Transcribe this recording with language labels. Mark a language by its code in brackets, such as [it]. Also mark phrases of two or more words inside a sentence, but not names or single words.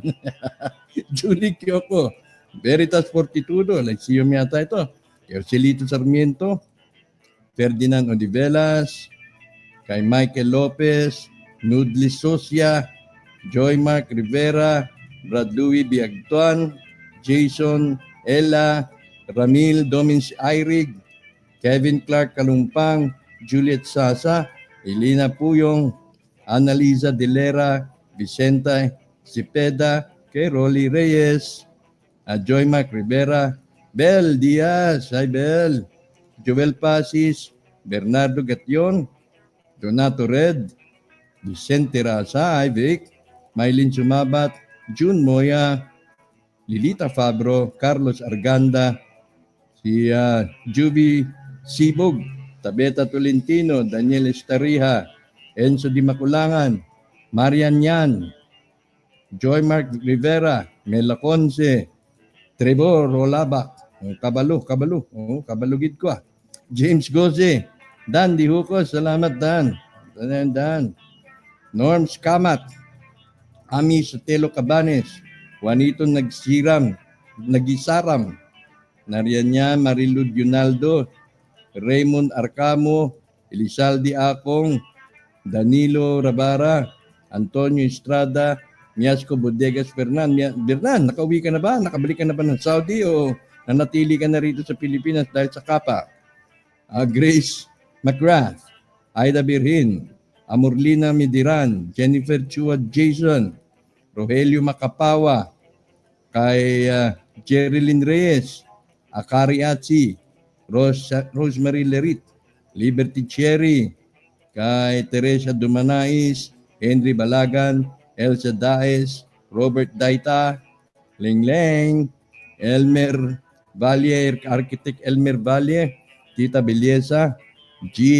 [tl] Julie Kyoko, Veritas Fortitudo, like siyom yata ito. Ercelito Sarmiento, Ferdinand Odivelas, kay Michael Lopez, Nudlis Sosia, Joy Mark Rivera, Brad Louis Biagtuan, Jason Ella, Ramil Domins Airig, Kevin Clark Kalumpang, Juliet Sasa, Elena Puyong, Annalisa Delera, Vicenta Cepeda, kay Rolly Reyes, Joy Mark Rivera, Bel Diaz, hi Bel, Joel Pasis, Bernardo Gation, Donato Red, Vicente Raza, hi Vic, Mylene Sumabat, June Moya, Lilita Fabro, Carlos Arganda, si Juby Sibog, Tabeta Tolentino, Daniel Estariha, Enzo Di Maculangan, Marian Yan, Joy Mark Rivera, Mela Conce, Trevor Rolabak, kabalugid ko James Goze, Dan Dihukos, salamat Dan. Dan. Norms Kamat, Ami Sotelo Cabanes, Juanito Nagisaram, Narianya Marilud Yunaldo, Raymond Arcamo, Elizalde Akong, Danilo Rabara, Antonio Estrada, Miasco Bodegas Fernan, nakauwi ka na ba? Nakabalik ka na ba ng Saudi o nanatili ka na rito sa Pilipinas dahil sa kapa? Grace McGrath, Aida Birhin, Amorlina Midiran, Jennifer Chua Jason, Rogelio Macapawa, kay Jerilyn Reyes, Akari Atsi, Rosemary Lerit, Liberty Cherry, kay Teresa Dumanais, Henry Balagan, Elsa Daes, Robert Daita, Lengleng, Elmer Valle, Architect Elmer Valle, Tita Belleza, G.